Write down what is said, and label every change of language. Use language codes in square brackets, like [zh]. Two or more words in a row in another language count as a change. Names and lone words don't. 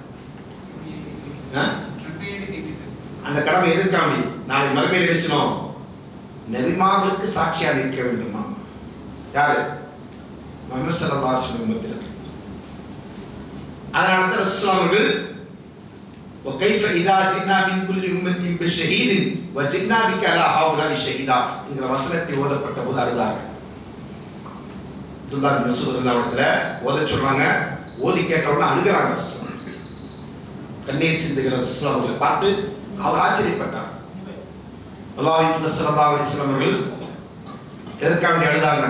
[ta] அந்த கடமை எதிர்க்காம நாளை மறுமையில் பேசணும். நபிமார்களுக்கு சாட்சியாக நிற்க வேண்டுமா? யாரு? முஹம்மது [ar] صلى الله عليه وسلم [ta] உம்மத்தில். அதனால தான் ரசூலுல்லாஹ் அவர்கள் [ar] وكيف اذا جئنا من كل امه بشهيد وجئنا بك على هؤلاء شهيدا [ta] என்கிற வசனத்தை ஓதப்பட்ட போது அழுதார்கள். அப்துல்லாஹ் பின் மஸ்ஊத் ரலியல்லாஹு ஓத சொல்றாங்க. ஓதி கேட்ட உடனே அழுகிறாங்க. கண்ணீர் சிந்துகிற ரசூலுல்லாஹ் அவர்களை பார்த்து அவர் ஆச்சரியப்பட்டார். அல்லாஹ்வின் தூதர் [ar] صلى الله عليه وسلم [ta] அவர்கள் எதற்காக அழுதாங்க?